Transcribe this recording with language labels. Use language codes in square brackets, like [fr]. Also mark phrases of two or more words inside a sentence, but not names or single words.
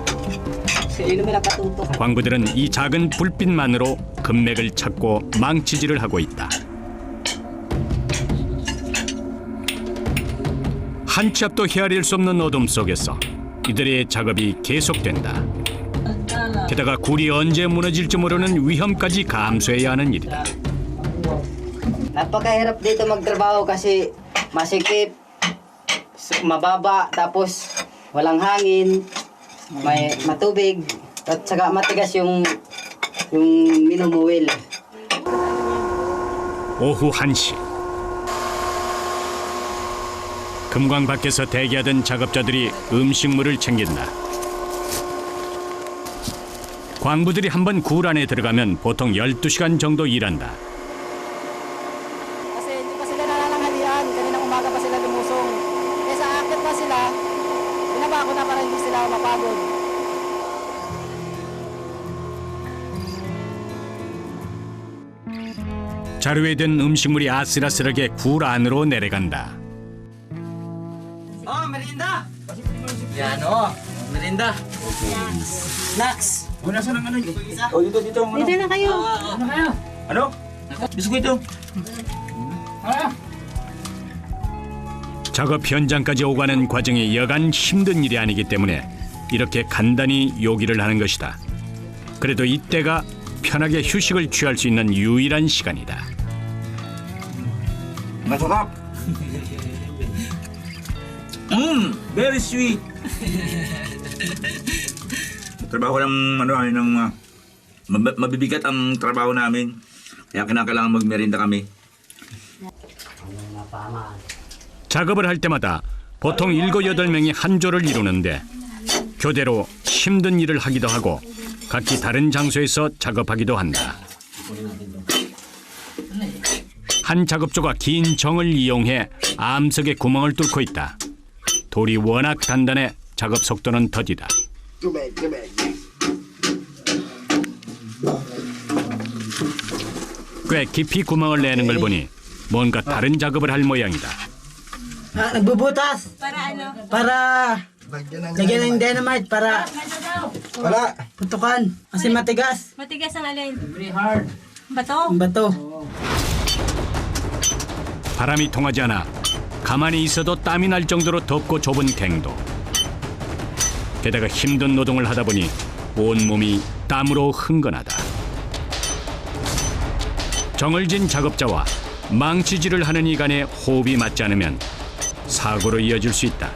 [ko] 광부들은 이 작은 불빛만으로 금맥을 찾고 망치질을 하고 있다. 한 치 앞도 헤아릴 수 없는 어둠 속에서 이들의 작업이 계속된다. 게다가 굴이 언제 무너질지 모르는 위험까지 감수해야 하는 일이다. [tl] Napakahirap dito magtrabaho kasi masikip, mababa, tapos walang hangin, may matubig, at saka matigas yung minumuwil. [ko] 오후 1시. 금광 밖에서 대기하던 작업자들이 음식물을 챙긴다. 광부들이 한번 굴 안에 들어가면 보통 12시간 정도 일한다. [tl] Kasi hindi pa sila nalanghalian, kaninang umaga pa sila lumusong. Kaya sa akit pa sila, binaba ko na para hindi sila mapagod. [ko] 자루에 든 음식물이 아슬아슬하게 굴 안으로 내려간다. [tl] Oh, merienda! Yan, oh. Merienda. [en] Snacks. [tl] Wala sa nang ano yun. O, dito. Ano? Dito na kayo. Ano? biskuito. [ko] 작업 현장까지 오가는 과정이 여간 힘든 일이 아니기 때문에 이렇게 간단히 요기를 하는 것이다. 그래도 이때가 편하게 휴식을 취할 수 있는 유일한 시간이다. [en] Masarap. Very sweet. [tl] Trabaho ng mabibigat ang trabaho namin. Kaya kinakailangan magmerienda kami. [ko] 작업을 할 때마다 보통 7, 8명이 한 조를 이루는데 교대로 힘든 일을 하기도 하고 각기 다른 장소에서 작업하기도 한다. 한 작업조가 긴 정을 이용해 암석에 구멍을 뚫고 있다. 돌이 워낙 단단해 작업 속도는 더디다. 꽤 깊이 구멍을 내는 걸 보니 뭔가 다른 작업을 할 모양이다. [tl] Nagbubutas. Para ano? Para lagyan ng dynamite para putukan. Kasi matigas. Matigas ang alin. Bato? Ang bato. [ko] 바람이 통하지 않아 가만히 있어도 땀이 날 정도로 덥고 좁은 갱도. 게다가 힘든 노동을 하다 보니 온몸이 땀으로 흥건하다. 정을 진 작업자와 망치질을 하는 이 간의 호흡이 맞지 않으면 사고로 이어질 수 있다.